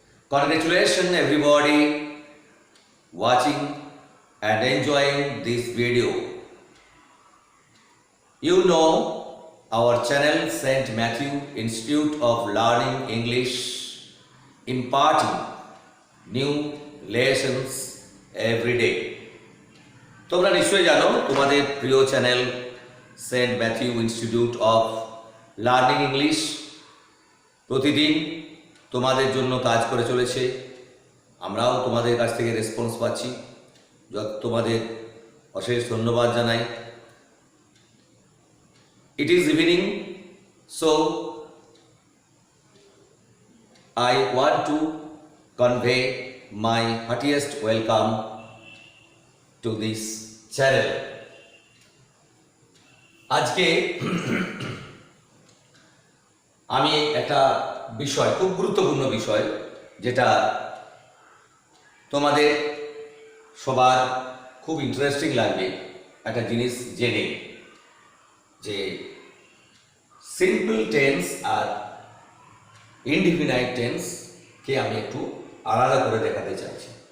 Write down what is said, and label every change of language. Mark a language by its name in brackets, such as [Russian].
[English] Congratulations everybody watching and enjoying this video. You know our channel St. Matthew Institute of Learning English imparting new lessons every day. [Bangla] তোমরা নিশ্চয়ই জানো তোমাদের প্রিয় channel Saint Matthew institute of learning English প্রতিদিন তোমাদের জন্য কাজ করে চলেছে। আমরাও তোমাদের কাছ থেকে রেসপন্স পাচ্ছি, তোমাদের অশেষ ধন্যবাদ জানাই। [English] It is evening, so I want to convey my heartiest welcome to this channel. [Bangla] আজকে আমি একটা বিষয়, খুব গুরুত্বপূর্ণ বিষয়, যেটা তোমাদের সবার খুব ইন্টারেস্টিং লাগবে একটা জিনিস জেনে, যে সিম্পল টেন্স আর ইনডিফিনাইট টেন্সকে আমি একটু আলাদা করে দেখাতে চাইছি।